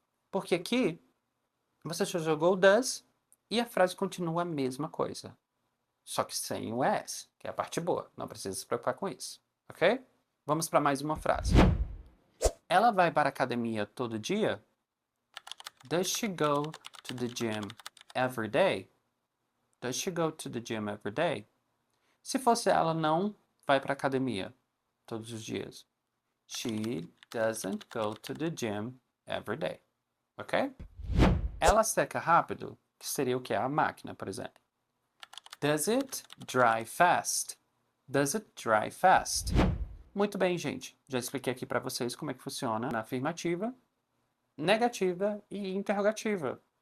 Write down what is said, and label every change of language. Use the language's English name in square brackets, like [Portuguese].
[Portuguese] Porque aqui você já jogou o does e a frase continua a mesma coisa. Só que sem o S, que é a parte boa. Não precisa se preocupar com isso. Ok? Vamos para mais uma frase. Ela vai para a academia todo dia? [English] Does she go to the gym every day? Does she go to the gym every day? [Portuguese] Se fosse ela não vai para a academia todos os dias. [English] She doesn't go to the gym every day. Ok? [Portuguese] Ela seca rápido, que seria o que? A máquina, por exemplo. [English] Does it dry fast? Does it dry fast? [Portuguese] Muito bem, gente. Já expliquei aqui para vocês como é que funciona na afirmativa, negativa e interrogativa.